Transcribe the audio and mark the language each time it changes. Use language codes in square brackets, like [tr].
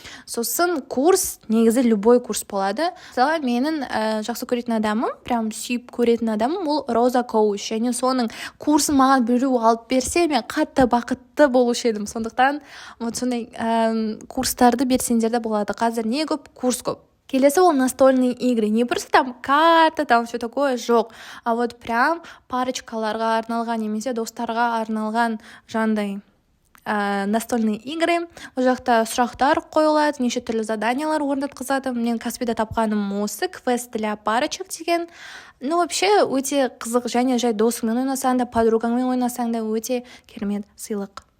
[kk] Сосын курс, негізі любой курс болады. Мысалы, менің жақсы көретін адамым, прям сүйіп көретін адамым, ол Роза Коуч. Және соның курсын маған біреу алып берсе, мен қатты бақытты болушы едім. Сондықтан, сондай курстарды берсеңдер де болады. Қазір не көп? Курс көп. Келесі ол [ru] настольные игры. Не просто карта, все такое, [kk] жоқ. А прям парочкаларға арналған, немесе достарға арналған жандай настольные игры. Ол жақта сұрақтар қойылады, неше түрлі заданиялар орнатқызады. Мен Каспида тапқаным осы, [ru] квест для парочек [kk] деген. Вообще өте қызық, және жай досыңмен ойнасаң да, подругаңмен ойнасаң да өте керемет сыйлық.